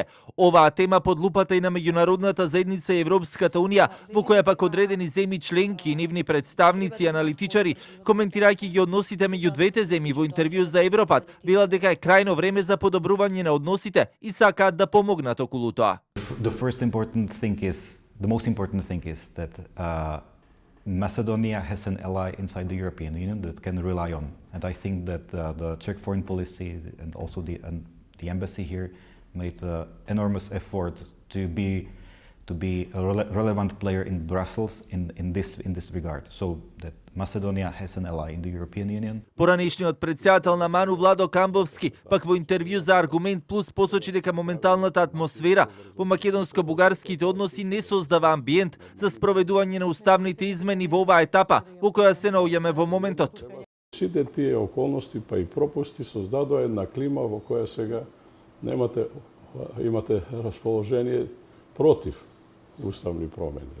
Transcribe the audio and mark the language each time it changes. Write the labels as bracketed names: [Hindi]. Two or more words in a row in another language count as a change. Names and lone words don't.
[Macedonian] Оваа тема под лупата и на меѓународната заедница и Европската унија, во која пак одредени земји членки и нивни представници и аналитичари, коментирајќи ги односите меѓу двете земји во интервју за Европат, велат дека е крајно време за подобрување на односите и сакаат да помогнат околу тоа. [English] The most important thing is that Macedonia has an ally inside the European Union that can rely on. And I think that the Czech foreign policy and also the embassy here made an enormous effort to be a relevant player in Brussels in this regard. So that Macedonia has an ally in the European Union. [Macedonian] Поранешниот претседател на МАНУ Владо Камбовски пак во интервју за Аргумент Плюс посочи дека моменталната атмосфера во македонско-бугарските односи не создава амбиент за спроведување на уставните измени во оваа етапа во која се наоѓаме во моментот. Сите тие околности па и пропусти создадоа една клима во која сега имате расположение против уставни промени.